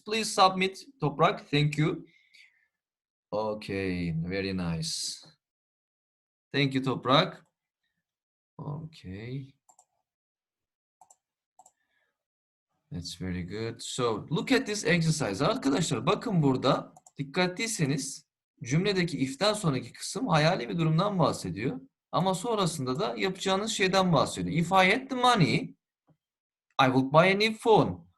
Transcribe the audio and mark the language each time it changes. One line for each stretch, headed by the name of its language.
English: Please submit, Toprak. Thank you. Okay, very nice. Thank you, Toprak. Okay. That's very good. So look at this exercise.
Turkish: Arkadaşlar bakın burada dikkatliyseniz cümledeki if'ten sonraki kısım hayali bir durumdan bahsediyor. Ama sonrasında da yapacağınız şeyden bahsediyor.
English: If I had the money, I would buy a new phone.